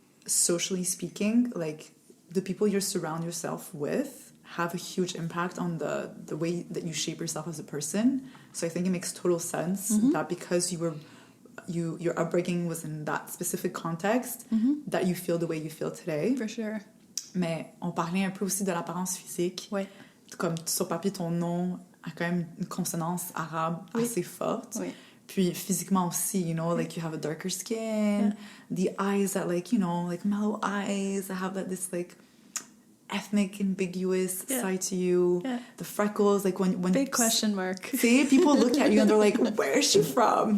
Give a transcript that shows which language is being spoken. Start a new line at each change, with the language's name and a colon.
English: socially speaking, like the people you surround yourself with have a huge impact on the way that you shape yourself as a person. So I think it makes total sense that because your upbringing was in that specific context, that you feel the way you feel today. For sure.
French: Mais on parlait un peu aussi de l'apparence physique. Ouais. Comme sur papier, ton nom a quand même une consonance arabe assez forte. Oui. Puis physiquement aussi,
English: you know, like you have a darker skin, the eyes that like, you know, like mellow eyes that have this like ethnic ambiguous side to you. The freckles, like when big question mark. See, people look at you and they're like, where is she from?